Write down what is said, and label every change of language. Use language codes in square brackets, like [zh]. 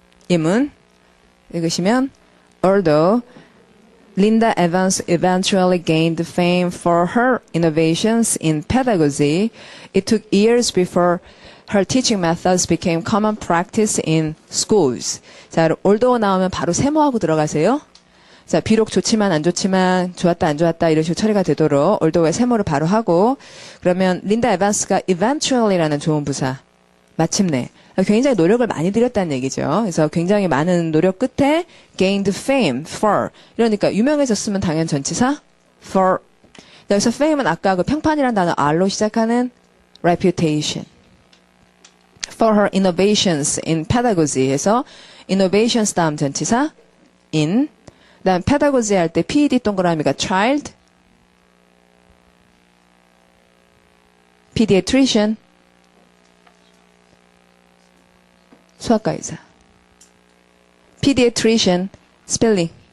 [ko] 예문 읽으시면, [en] Although Linda Evans eventually gained fame for her innovations in pedagogy, it took years before her teaching methods became common practice in schools. [ko] 자, although 나오면 바로 세모하고 들어가세요. 자, 비록 좋지만 안 좋지만 좋았다 안 좋았다 이런 식으로 처리가 되도록 although의 세모를 바로 하고 그러면 린다 에반스가 eventually라는 좋은 부사 마침내 굉장히 노력을 많이 들였다는 얘기죠. 그래서 굉장히 많은 노력 끝에 [en] gained fame for [ko] 이러니까 유명해졌으면 당연 전치사 for 여기서 fame은 아까 그 평판이라는 단어 R로 시작하는 reputation [en] for her innovations in pedagogy [ko] 해서 innovations 다음 전치사 in 그다음 pedagogy 할 때 PED 동그라미가 child pediatrician 수학과 의사. pediatrician, spelling.